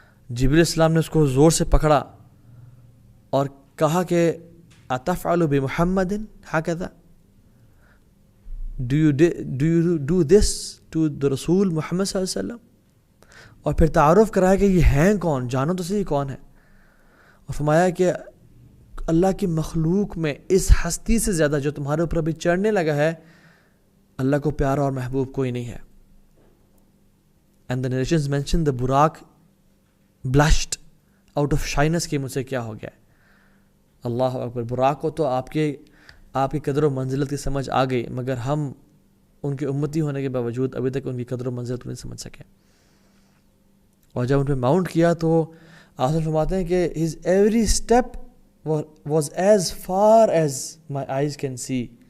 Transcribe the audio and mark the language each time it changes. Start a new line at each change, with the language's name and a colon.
Urdu: جبریل السلام نے اس کو زور سے پکڑا اور کہا کہ
Arabic: اتفعل بمحمد ہکذا،
English: do you do this to the
Urdu: رسول محمد صلی اللہ علیہ وسلم. اور پھر تعارف کرایا کہ یہ ہیں کون، جانو تو صحیح کون ہے. اور فرمایا کہ اللہ کی مخلوق میں اس ہستی سے زیادہ جو تمہارے اوپر ابھی چڑھنے لگا ہے، اللہ کو پیارا اور محبوب کوئی نہیں ہے.
English: And the narrations mention the Burak blushed out of shyness
Urdu: کہ مجھ سے کیا ہو گیا ہے. اللہ اکبر. براق کو تو آپ کی قدر و منزلت کی سمجھ آ گئی، مگر ہم ان کے امتی ہونے کے باوجود ابھی تک ان کی قدر و منزلت کو نہیں سمجھ سکے. اور جب ان پہ ماؤنٹ کیا تو آپ فرماتے ہیں کہ
English: his every step was as far as my eyes can see.